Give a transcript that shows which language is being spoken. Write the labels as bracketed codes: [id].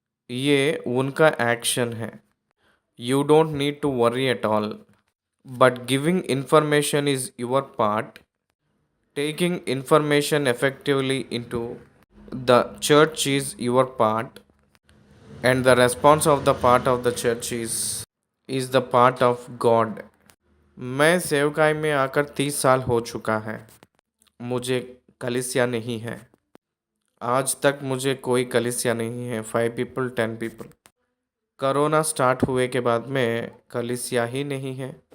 [hi] ये उनका एक्शन है। [en] You don't need to worry at all, but giving information is your part. Taking information effectively into the church is your part, and the response of the part of the church is the part of God. [hi] मैं सेवकाई में आकर 30 साल हो चुका है, मुझे कलीसिया नहीं है। आज तक मुझे कोई कलीसिया नहीं है। 5 पीपल 10 पीपल। कोरोना स्टार्ट हुए के बाद में कलीसिया ही नहीं है।